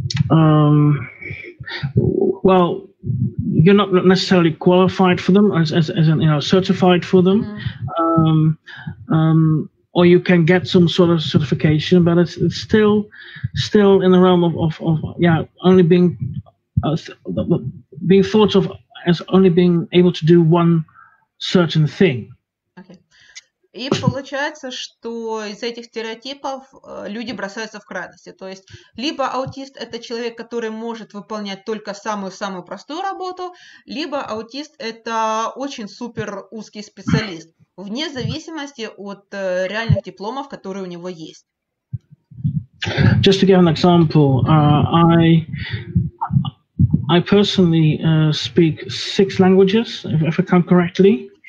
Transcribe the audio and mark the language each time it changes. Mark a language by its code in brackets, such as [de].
[en] are well, you're not necessarily qualified for them as certified for them, or you can get some sort of certification, but it's still in the realm of only being thought of as only being able to do one certain thing. Okay. [ru] И получается, что из этих стереотипов люди бросаются в крайности. То есть, либо аутист – это человек, который может выполнять только самую-самую простую работу, либо аутист – это очень супер узкий специалист, вне зависимости от реальных дипломов, которые у него есть. [en] Just to give an example, I personally speak 6 languages, if I count correctly.